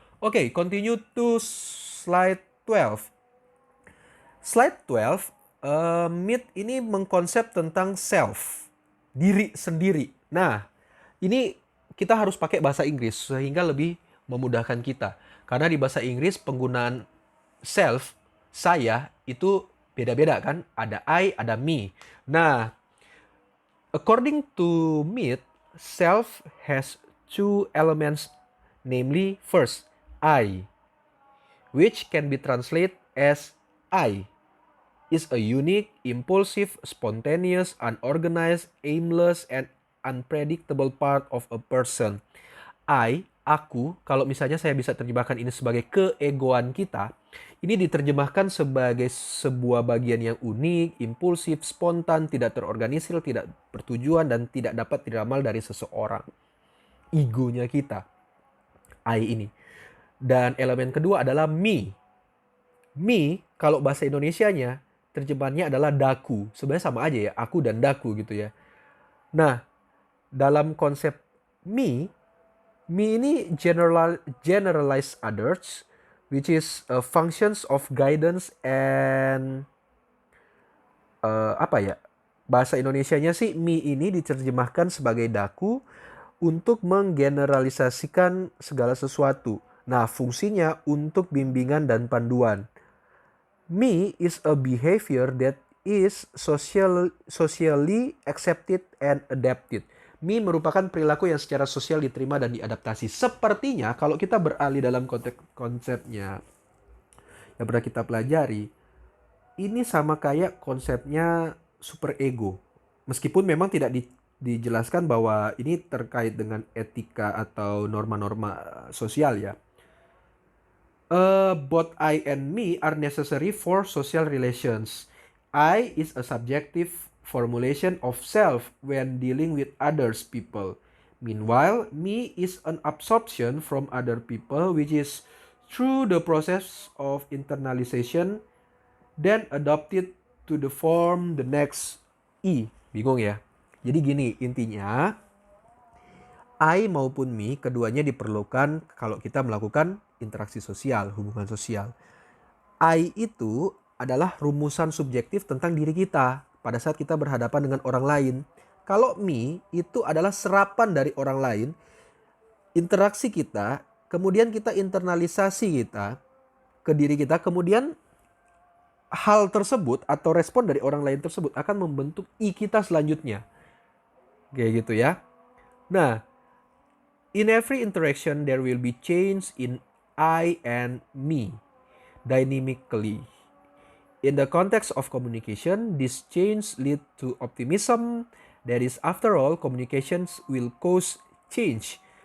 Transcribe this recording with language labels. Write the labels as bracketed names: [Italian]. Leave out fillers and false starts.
[Indonesian] Oke, [English] continue to slide 12. [Indonesian] Slide 12, Mead ini mengkonsep tentang self, diri sendiri. Nah, ini kita harus pakai bahasa Inggris sehingga lebih memudahkan kita. Karena di bahasa Inggris penggunaan self, saya, itu beda-beda kan. Ada I, ada me. [English] Nah, according to Mead, self has 2 elements, namely first, I, which can be translated as I, is a unique, impulsive, spontaneous, unorganized, aimless, and unpredictable part of a person. I [Indonesian] aku, kalau misalnya saya bisa terjemahkan ini sebagai keegoan kita, ini diterjemahkan sebagai sebuah bagian yang unik, impulsif, spontan, tidak terorganisir, tidak bertujuan, dan tidak dapat diramal dari seseorang. Egonya kita, I ini. Dan elemen kedua adalah me. Me, kalau bahasa Indonesianya, terjemahannya adalah daku. Sebenarnya sama aja ya, aku dan daku gitu ya. Nah, dalam konsep me ini [English] generalize others, which is functions of guidance and [Indonesian] apa ya? Bahasa Indonesianya sih me ini diterjemahkan sebagai daku untuk menggeneralisasikan segala sesuatu. Nah, fungsinya untuk bimbingan dan panduan. [English] Me is a behavior that is socially accepted and adapted. [Indonesian] Me merupakan perilaku yang secara sosial diterima dan diadaptasi. Sepertinya kalau kita beralih dalam konteks konsepnya yang pernah kita pelajari, ini sama kayak konsepnya super ego. Meskipun memang tidak dijelaskan bahwa ini terkait dengan etika atau norma-norma sosial ya. [English] Both I and me are necessary for social relations. I is a subjective formulation of self when dealing with others people. Meanwhile, me is an absorption from other people which is through the process of internalization then adopted to the form the next I. [Indonesian] Bingung ya? Jadi gini intinya, I maupun me keduanya diperlukan kalau kita melakukan interaksi sosial, hubungan sosial. I itu adalah rumusan subjektif tentang diri kita pada saat kita berhadapan dengan orang lain. Kalau me itu adalah serapan dari orang lain, interaksi kita, kemudian kita internalisasi kita ke diri kita, kemudian hal tersebut atau respon dari orang lain tersebut akan membentuk I kita selanjutnya. Kayak gitu ya. [English] Nah, in every interaction there will be change in I and me dynamically. In the context of communication, this change lead to optimism. That is, after all, communications will cause change.